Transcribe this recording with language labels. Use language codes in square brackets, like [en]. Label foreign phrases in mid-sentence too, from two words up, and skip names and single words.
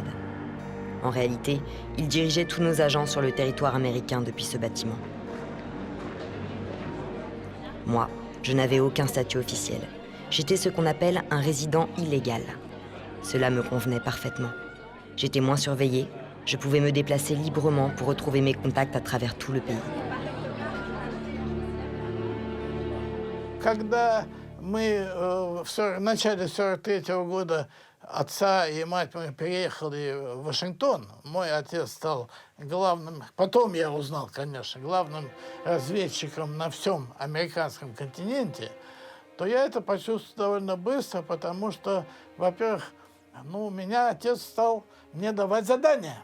[fr] En réalité, il dirigeait tous nos agents sur le territoire américain depuis ce bâtiment. Moi, je n'avais aucun statut officiel. J'étais ce qu'on appelle un résident illégal. Cela me convenait parfaitement. J'étais moins surveillée, je pouvais me déplacer librement pour retrouver mes contacts à travers tout le pays. [ru] Когда мы в начале 43-го года отца и мать мы переехали в Вашингтон, мой отец стал главным, потом я узнал, конечно, главным разведчиком на всем американском континенте, то я это почувствовал довольно быстро, потому что, во-первых, меня отец стал мне давать задания.